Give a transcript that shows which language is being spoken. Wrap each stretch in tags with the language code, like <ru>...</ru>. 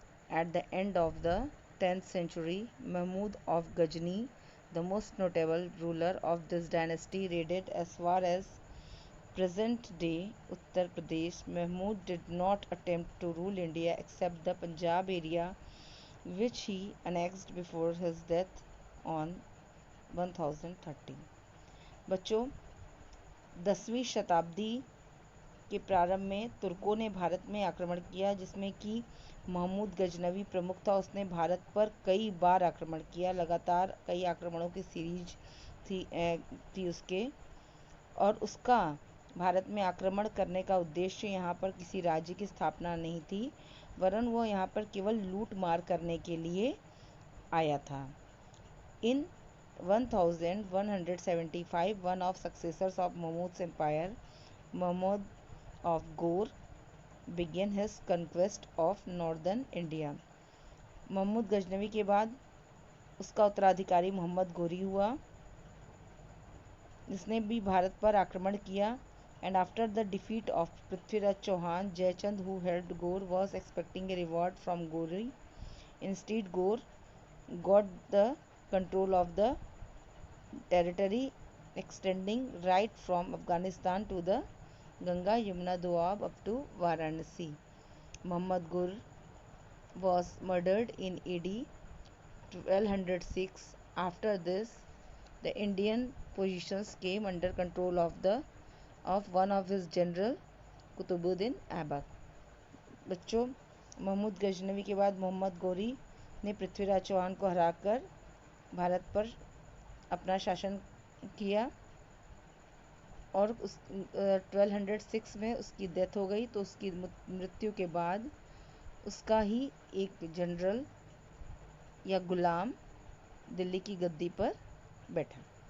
<en>At the end of the 10th century, Mahmud of Ghazni, the most notable ruler of this dynasty, raided as far as present-day Uttar Pradesh. Mahmud did not attempt to rule India except the Punjab area, which he annexed before his death on 1030.</en> <hi>बच्चों, 10वीं शताब्दी के प्रारंभ में तुर्कों ने भारत में आक्रमण किया, जिसमें कि महमूद गजनवी प्रमुख था। उसने भारत पर कई बार आक्रमण किया, लगातार कई आक्रमणों की सीरीज थी उसके, और उसका भारत में आक्रमण करने का उद्देश्य यहाँ पर किसी राज्य की स्थापना नहीं थी, वरन वह यहाँ पर केवल लूट मार करने के लिए आया था।</hi> <en>In 1175, one of successors of Mahmud's empire, Mahmud of Ghor, began his conquest of northern India.</en> <hi>Mahmood Ghaznavi के बाद उसका उत्तराधिकारी मोहम्मद गोरी हुआ, जिसने भी भारत पर आक्रमण किया.</hi> <en>And after the defeat of Prithviraj Chauhan, Jayachand, who held Ghor, was expecting a reward from Gori. Instead, Ghor got the control of the territory extending right from Afghanistan to the Ganga Yamuna Doab up to Varanasi. Muhammad Ghor was murdered in AD 1206. After this, the Indian positions came under control of one of his general, Qutbuddin Aibak.</en> <hi>बच्चों, महमूद गजनवी के बाद मोहम्मद गोरी ने पृथ्वीराज चौहान को हराकर भारत पर अपना शासन किया और 1206 में उसकी डेथ हो गई. तो उसकी मृत्यु के बाद उसका ही एक जनरल या गुलाम दिल्ली की गद्दी पर बैठा.</hi>